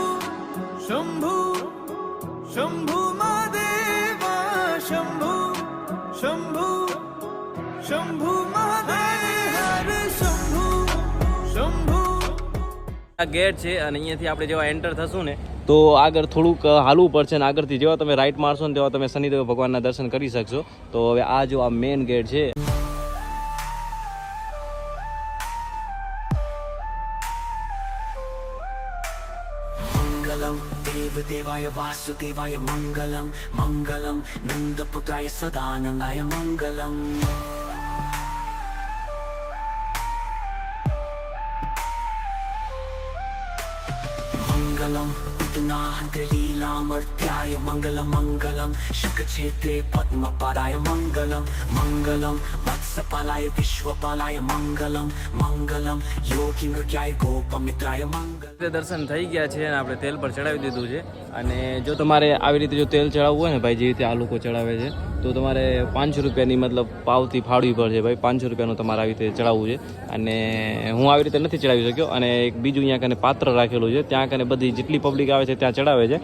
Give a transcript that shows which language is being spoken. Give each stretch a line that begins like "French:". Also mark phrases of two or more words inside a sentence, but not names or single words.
Sanskrit: शंभु शंभु महादेवा शंभु शंभु शंभु महादेव हरे शंभु शंभु.
Gujarati: આ ગેટ છે અને અહીંયાથી આપણે જેવા એન્ટર થશું ને તો આગળ થોડુંક હાલવું પડશે અને આગળથી જેવા તમે રાઈટ મારશો ને તેવા તમે શનિદેવ ભગવાનના દર્શન કરી શકશો. તો હવે આ જો આ
English: main gate
Gujarati: છે.
Sanskrit: मंगलम देवदेवाय वासुदेवाय मंगलम मंगलम नंदपुत्राय सदानंदाय मंगलम. मंगलम लीलामर्त्याय मंगलम मंगलम शुकक्षेत्रे पद्मपदाय मंगलम मंगलम वत्सपालाय विश्वपालाय मंगलम मंगलम योगी मृत्याय गोपमित्राय मंगलम.
Gujarati: દર્શન થઈ ગયા છે અને આપણે તેલ પર ચડાવી દીધું છે. અને જો તમારે આવી રીતે જો તેલ ચડાવવું હોય ને ભાઈ, જે રીતે આ લોકો ચડાવે છે, તો તમારે 500 રૂપિયાની મતલબ પાવતી ફાળવી પડશે ભાઈ. 500 રૂપિયાનું તમારે આવી રીતે ચડાવવું છે. અને હું આવી રીતે નથી ચડાવી શક્યો. અને એક બીજું અહીંયા કને પાત્ર રાખેલું છે, ત્યાં કને બધી જેટલી પબ્લિક આવે છે ત્યાં ચડાવે છે.